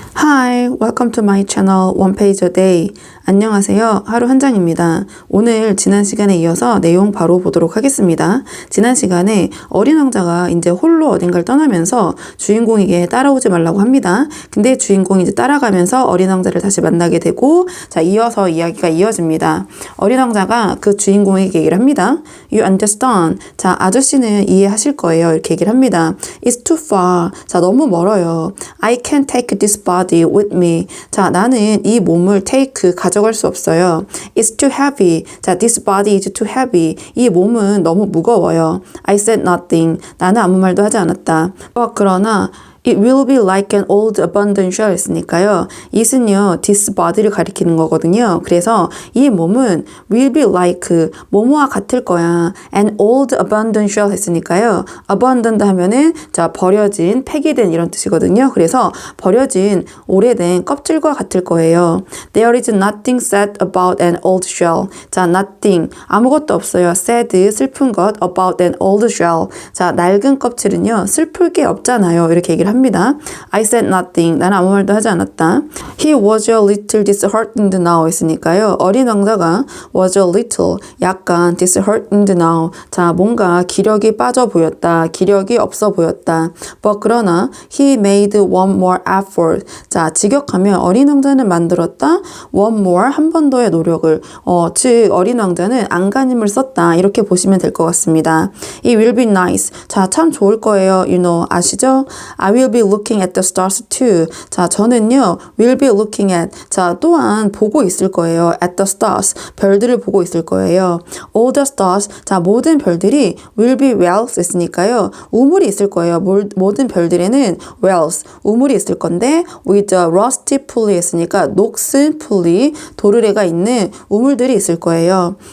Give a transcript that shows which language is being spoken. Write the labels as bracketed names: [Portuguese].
[English] Hi, welcome to my channel One Page a Day. [Korean] 안녕하세요. 하루 한 장입니다. 오늘 지난 시간에 이어서 내용 바로 보도록 하겠습니다. 지난 시간에 어린 왕자가 이제 홀로 어딘가를 떠나면서 주인공에게 따라오지 말라고 합니다. 근데 주인공이 이제 따라가면서 어린 왕자를 다시 만나게 되고, 자, 이어서 이야기가 이어집니다. 어린 왕자가 그 주인공에게 얘기를 합니다. [English] You understand? [Korean] 자, 아저씨는 이해하실 거예요. 이렇게 얘기를 합니다. [English] It's too far. [Korean] 자, 너무 멀어요. [English] I can't take this body with me. [Korean] 자, 나는 이 몸을 take, 가져갈 수 없어요. [English] It's too heavy. [Korean] 자, [English] this body is too heavy. [Korean] 이 몸은 너무 무거워요. [English] I said nothing. [Korean] 나는 아무 말도 하지 않았다. 그러나 [English] It will be like an old abandoned shell [Korean] 했으니까요. it은요, this body를 가리키는 거거든요. 그래서 이 몸은 [English] will be like, [Korean] 뭐뭐와 같을 거야. [English] an old abandoned shell [Korean] 했으니까요. abandoned 하면은, 자, 버려진, 폐기된 이런 뜻이거든요. 그래서 버려진, 오래된 껍질과 같을 거예요. [English] There is nothing sad about an old shell. [Korean] 자, nothing, 아무것도 없어요. [English] sad, [Korean] 슬픈 것, [English] about an old shell. [Korean] 자, 낡은 껍질은요, 슬플 게 없잖아요. 이렇게 얘기를 합니다. [English] I said nothing. [Korean] 나는 아무 말도 하지 않았다. [English] He was a little disheartened now [Korean] 했으니까요. 어린 왕자가 [English] was a little, [Korean] 약간 [English] disheartened now. [Korean] 자, 뭔가 기력이 빠져 보였다. 기력이 없어 보였다. [English] But [Korean] 그러나 [English] he made one more effort. [Korean] 자, 직역하면 어린 왕자는 만들었다. [English] one more, [Korean] 한 번 더의 노력을. 즉 어린 왕자는 안간힘을 썼다. 이렇게 보시면 될 것 같습니다. [English] It will be nice. [Korean] 자, 참 좋을 거예요. [English] You know, [Korean] 아시죠? [English] I will be looking at the stars too. [Korean] 자, 저는요, [English] will be looking at. [Korean] 자, 또한 보고 있을 거예요. [English] at the stars. [Korean] 별들을 보고 있을 거예요. [English] All the stars. [Korean] 자, 모든 별들이 [English] will be wells [Korean] 했으니까요. 우물이 있을 거예요. 모든 별들에는 wells. 우물이 있을 건데, [English] with a rusty pulley [Korean] 했으니까 녹슨 pulley, 도르래가 있는 우물들이 있을 거예요.